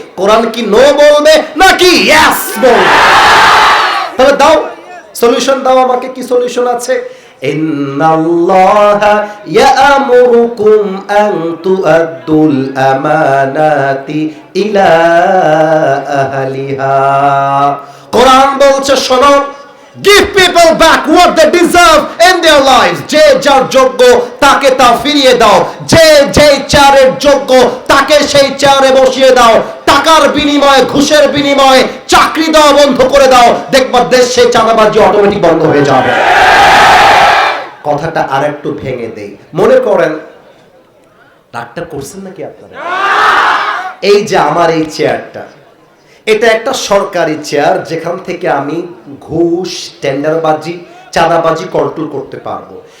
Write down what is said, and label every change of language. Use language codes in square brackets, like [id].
[bn] কোরআন কি নো বলবে নাকি ইয়েস বলবে? তবে দাও সলিউশন, দাও আমাকে, কি সলিউশন আছে? [ar] ইন্নাল্লাহা ইয়া'মুরুকুম আন তু'আদ্দুল আমানাতি ইলা আহলিহা। [bn] কোরআন বলছে শোনো, [en] give people back what they deserve in their lives. [bn] যে যার যোগ্য তাকে তা ফিরিয়ে দাও, যে যেই চেয়ারের যোগ্য তাকে সেই চেয়ারে বসিয়ে দাও, টাকার বিনিময়ে ঘুষের বিনিময়ে চাকরি দেওয়া বন্ধ করে দাও, দেখবা দেশ সেই চাঁদাবাজি অটোমেটিক বন্ধ হয়ে যাবে। কথাটা আরেকটু ভেঙে দেই, মনে করেন ডাক্তার করছেন নাকি আপনারা, এই যে আমার এই চেয়ারটা, এটা একটা সরকারি চেয়ার যেখান থেকে আমি ঘুষ, টেন্ডারবাজি, চাঁদাবাজি কন্ট্রোল করতে পারবো।